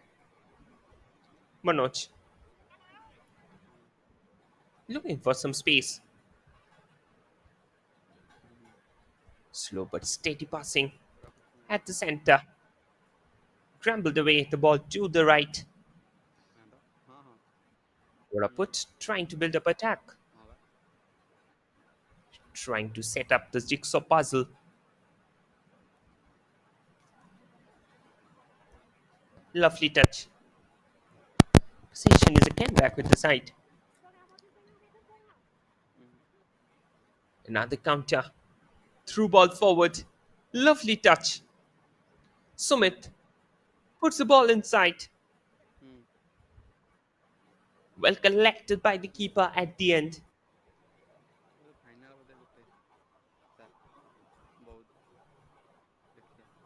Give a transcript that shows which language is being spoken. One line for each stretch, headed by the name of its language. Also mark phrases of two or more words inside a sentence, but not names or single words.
English: Manoj. Looking for some space. Slow but steady passing. At the center. Scrambled away the ball to the right.
Odia: ହଁ ହଁ
English: Koraput trying to build up attack.
Odia: ହଁ ବା
English: Trying to set up the jigsaw puzzle. Lovely touch. Possession is again back with the side. Another counter. Through ball forward. Lovely touch. Sumit puts the ball inside. Well collected by the keeper at the end.
Odia: ଫାଇନାଲ ବୋଧେ ଗୋଟେ ସାର୍ ବହୁତ ଦେଖିବା